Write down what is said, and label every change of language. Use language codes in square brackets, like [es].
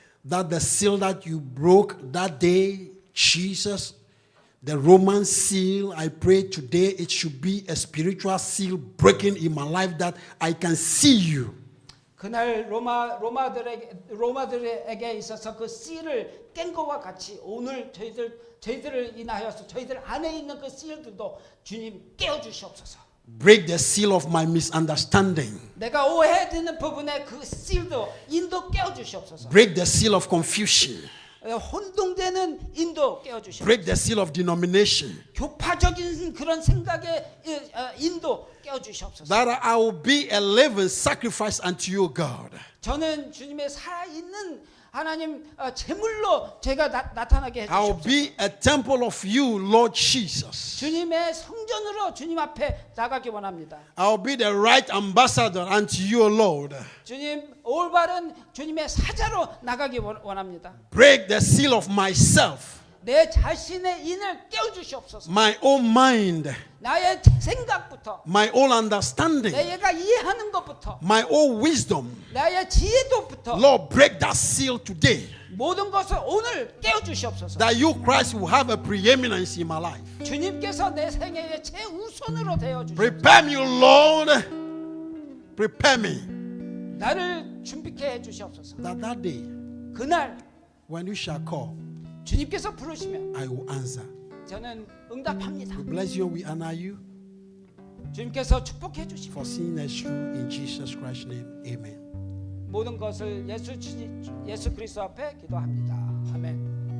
[en] that the seal that you broke that day, Jesus, the Roman seal, I pray today it should be a spiritual seal breaking in my life that I can see you. [ko] 그날 로마들에게 있어서 그 씨를 깬 것과 같이 오늘 저희들을 인하여서 저희들 안에 있는 그 씨들도 주님 깨어 주시옵소서. [en] Break the seal of my misunderstanding. [ko] 내가 오해되는 부분에 그 씨도 인도 깨어 주시옵소서. [en] Break the seal of confusion. [ko] 혼동되는 인도 깨어 주시옵소서. [en] Break the seal of denomination. [ko] 교파적인 그런 생각의 인도 깨어 주시옵소서. [en] That I will be a living sacrifice unto you, God. [ko] 저는 주님의 살아있는 하나님 제물로 제가 나타나게 해 [en] I will [ko] 주시옵소서. [en] be a temple of you, Lord Jesus. [ko] 주님의 성전으로 주님 앞에 나가기 원합니다. [en] I will be the right ambassador unto you, Lord. [ko] 주님 올바른 주님의 사자로 나가기 원합니다. [en] Break the seal of myself, [ko] 내 자신의 인을 깨워 주시옵소서. [en] my own mind, [ko] 나의 생각부터 [en] my own understanding, [ko] 내가 이해하는 것부터 [en] my own wisdom. [ko] 나의 지혜도부터 [en] Lord, break that seal today. [ko] 모든 것을 오늘 깨워 주시옵소서. [en] That you, Christ, will have a preeminence in my life. [ko] 주님께서 내 생애의 최우선으로 되어 주시옵소서. [en] Prepare me, Lord. Prepare me. [ko] 나를 준비케 해 주시옵소서. [en] That day, [ko] 그날 [en] when you shall call, [ko] 주님께서 부르시면 [en] I will answer. [ko] 저는 응답합니다. [en] We bless you and we honor you [ko] 주님께서 축복해 주시고 [en] for seeing us through in Jesus Christ's name. Amen. [ko] 모든 것을 예수 그리스도 앞에 기도합니다. 아멘.